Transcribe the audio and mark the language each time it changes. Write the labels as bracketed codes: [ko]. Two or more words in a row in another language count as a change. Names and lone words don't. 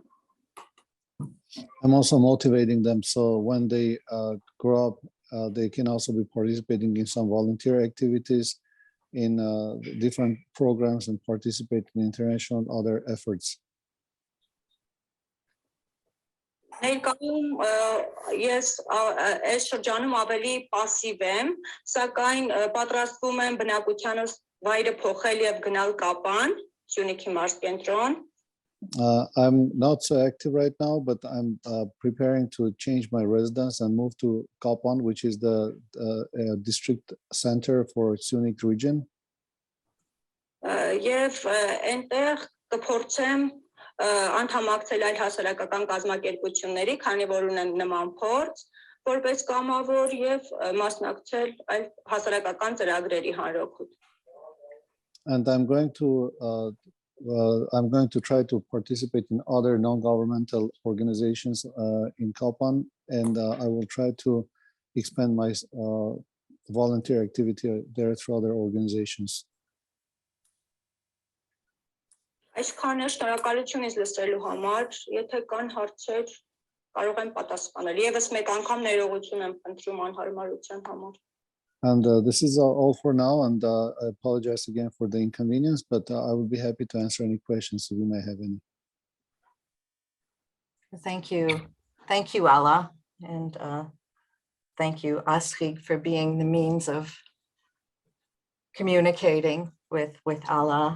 [en] I'm also motivating them, so when they grow up, they can also be participating in some volunteer activities in different programs and participate in international and other efforts. [hy] Ներկայում ես այս շրջանում ավելի пассив եմ, սակայն պատրաստվում եմ բնակությանս վայրը փոխել եւ գնալ Կապան, Syunikի մարզկենտրոն։ [en] I'm not so active right now, but I'm preparing to change my residence and move to Kapan, which is the district center for Syunik region. [hy] Եվ այնտեղ կփորձեմ անդամակցել այլ հասարակական կազմակերպությունների, քանի որ ունեմ նման փորձ, որպես կամավոր եւ մասնակցել այլ հասարակական ծրագրերի հանրօգուտ։ [en] And I'm going to try to participate in other non-governmental organizations in Kapan, and I will try to expand my volunteer activity there through other organizations. [hy] Այսքանը շնորհակալություն ինձ լսելու համար, եթե կան հարցեր, կարող եմ պատասխանել։ Եվս մեկ անգամ ներողություն եմ խնդրում անհարմարության համար։ [en] And this is all for now, and I apologize again for the inconvenience, but I will be happy to answer any questions if you may have any. Thank you. Thank you, Alla. And thank you, Astghik, for being the means of communicating with Alla.